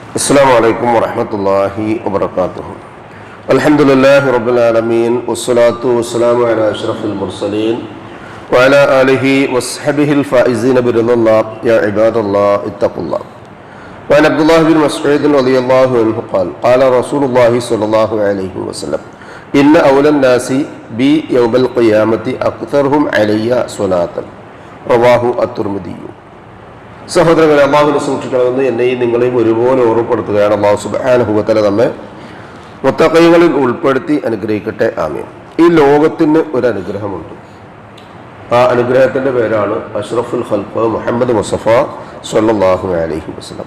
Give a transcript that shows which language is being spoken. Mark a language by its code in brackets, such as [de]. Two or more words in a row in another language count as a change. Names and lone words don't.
[ar] السلام عليكم ورحمة الله وبركاته. الحمد لله رب العالمين والصلاة والسلام على أشرف المرسلين وعلى آله وصحبه الفائزين برضا الله. يا عباد الله اتقوا الله. وعن عبد الله بن مسعود رضي الله عنه قال قال رسول الله صلى الله عليه وسلم إن أولى الناس بي يوم القيامة أكثرهم علي صلاة. رواه الترمذي. [ml] സഹോദരങ്ങളെ, അള്ളാഹുവിനെ സൂക്ഷിക്കണമെന്ന് എന്നെയും നിങ്ങളെയും ഒരുപോലെ ഓർമ്മപ്പെടുത്തുകയാണ്. [ar] الله سبحانه وتعالى [ml] നമ്മെ മുത്തഖീങ്ങളിൽ ഉൾപ്പെടുത്തി അനുഗ്രഹിക്കട്ടെ. ആമീൻ. ഈ ലോകത്തിന് ഒരു അനുഗ്രഹമുണ്ട്. ആ അനുഗ്രഹത്തിൻ്റെ പേരാണ് [ar] أشرف الخلق محمد مصطفى صلى الله عليه وسلم.